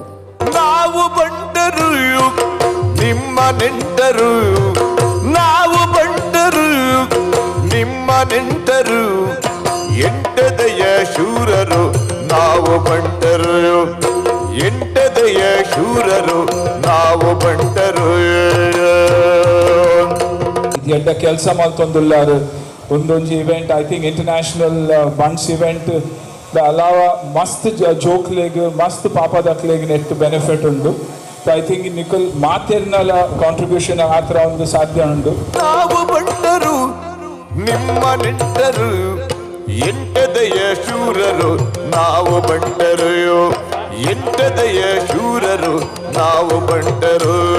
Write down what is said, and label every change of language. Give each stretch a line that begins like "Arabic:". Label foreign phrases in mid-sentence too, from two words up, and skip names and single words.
Kannada: ನಾವು ಬಂಟರು, ನಿಮ್ಮ ನೆಂಟರು, ನಾವು ಬಂಟರು, ನಿಮ್ಮ ನೆಂಟರು, ಎಂಟದೆಯ ಶೂರರು ನಾವು ಬಂಟರು, ಎಂಟದೆಯ ಶೂರರು ನಾವು ಬಂಟರು.
Tulu: ಎಡ್ಡ ಕೆಲಸ ಮಲ್ತೊಂದುಲ್ಲಾರು ಒಂದೊಂದು ಇವೆಂಟ್,
English: I think international Bunts event
Tulu: ಅಲಾವ ಮಸ್ತ್ ಜೋಕ್ಲೆಗ್ ಮಸ್ತ್ ಪಾಪದಕ್ಲೆಗ್
English: net benefit
Tulu: ಉಂಡು.
English: I think
Tulu: ನಿಖಿಲ್ ಮಾತೇರಿನ ಕಾಂಟ್ರಿಬ್ಯೂಷನ್ ಆ ಥರ ಒಂದು ಸಾಧ್ಯ ಉಂಟು.
Kannada: ನಾವು ಬಂಟರು ನಿಮ್ಮ ನೆಂಟರು ಎಂಟದೆಯ ಶೂರರು ನಾವು ಬಂಟರು ಎಂಟದೆಯ ಶೂರರು ನಾವು ಬಂಟರು.